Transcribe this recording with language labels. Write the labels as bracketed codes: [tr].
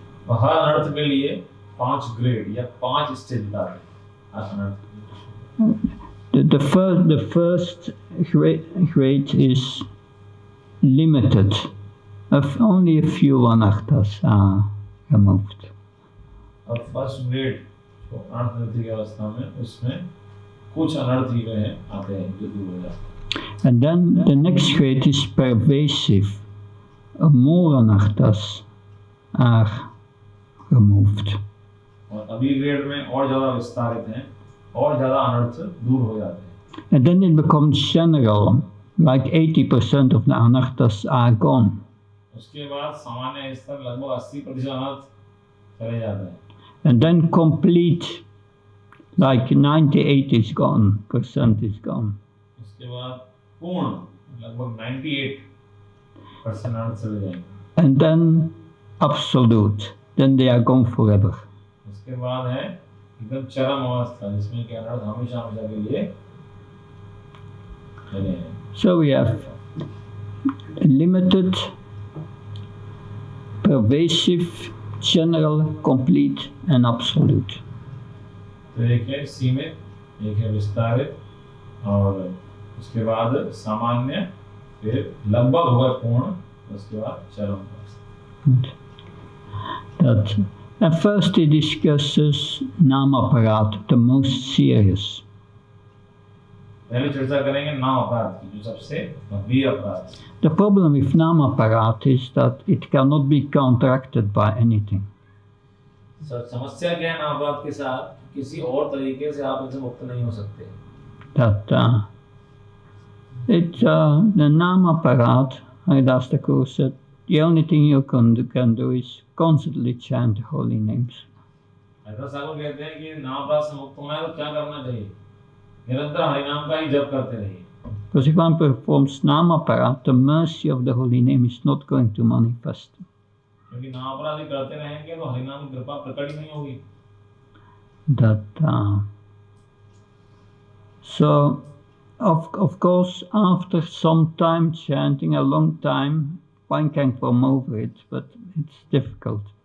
[hi] हर अनर्थ के लिए 5 ग्रेड या 5 स्टेज बताते हैं. [en] The first grade is limited. Only a few anarthas are removed. [hi] और फर्स्ट ग्रेड जो अनर्थ की अवस्था में उसमें कुछ अनर्थ ही हैं आते हैं जो दूर हो जाते हैं. [en] And then the next grade is pervasive. More anarthas are removed. [hi] और अभी ग्रेड में और ज़्यादा विस्तारित हैं और ज़्यादा अनर्थ दूर हो जाते हैं. [en] And then it becomes general, like 80% of the anarthas are gone. [hi] उसके बाद सामान्य स्तर लगभग 80% अनर्थ चले जाते हैं. [en] And then complete, like 98 is gone, percent is gone. [hi] उसके बाद पूर्ण लगभग 98% अनर्थ चले जाएंगे. [en] And then absolute, then they are gone forever. [hi] उसके बाद है एकदम चरम अवस्था जिसमें कि अनर्थ हमेशा हमेशा के लिए चले हैं. [en] So we have limited, pervasive, general, complete and absolute. [hi] तो एक है सीमित, एक है विस्तारित और उसके बाद सामान्य, फिर लगभग होगा पूर्ण, उसके बाद चरम अवस्था. [en] That, and first he discusses namaparat, the most serious. [hi] पहले चर्चा करेंगे नाम अपराध की जो सबसे गंभीर अपराध. [en] The problem with namaparat is that it cannot be counteracted by anything. [hi] समस्या क्या है नाम अपराध के साथ? किसी और तरीके से आप इनसे मुक्त नहीं हो सकते. [en] That the namaparat, Haridas Thakur said, the only thing you can do is constantly chant the holy names. [hi] Haridas Thakur कहते हैं कि नाम अपराध से मुक्त होना है तो क्या करना चाहिए? निरंतर हरिनाम का ही जप करते रहिए. [en] Because if one performs namaparat, the mercy of the holy name is not going to manifest. [hi] क्योंकि नाम अपराध करते रहेंगे तो हरिनाम की कृपा प्रकट ही नहीं होगी. [en] That so of course after some time chanting, a long time, one can come over it, but it's difficult.